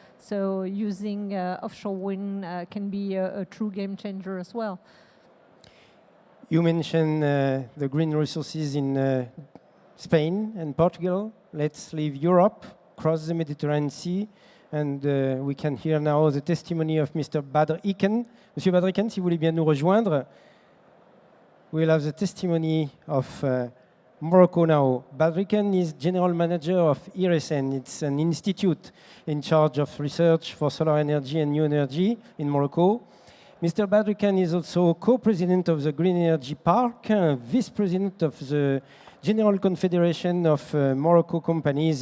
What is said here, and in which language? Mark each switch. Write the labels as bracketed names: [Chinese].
[English] So using offshore wind can be a true game changer as well. You mentioned the green resources in Spain and Portugal. Let's leave Europe, cross the Mediterranean Sea, and we can hear now the testimony of Mr. Badr Iken. [French] Monsieur Badr Iken, si vous voulez bien nous rejoindre. [English] We'll have the testimony of Morocco now. Badr Iken is General Manager of IRESEN. It's an institute in charge of research for solar energy and new energy in Morocco. Mr. Badr Iken is also co-president of the Green Energy Park, vice-president of the General Confederation of Morocco companies.